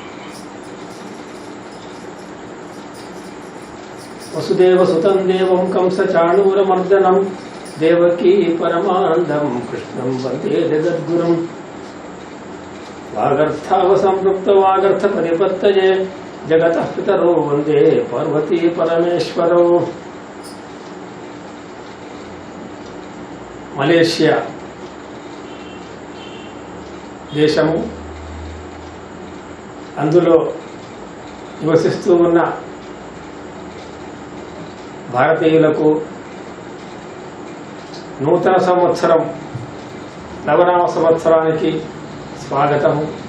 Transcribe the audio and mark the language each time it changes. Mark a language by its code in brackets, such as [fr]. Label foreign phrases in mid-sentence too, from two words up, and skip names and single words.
[sa] वसुदेवसुतं देवं कंसचाणूरमर्दनं देवकी परमानन्दं कृष्णं वन्दे जगद्गुरुं। वागर्थावसंपृक्तवागर्थपरिपत्तये जगतः पितरो वन्दे पार्वती परमेश्वरौ। [te] మలేషియా దేశము, అందులో నివసిస్తూ ఉన్న భారతీయులకు నూతన సంవత్సరం నవనామ సంవత్సరానికి స్వాగతము.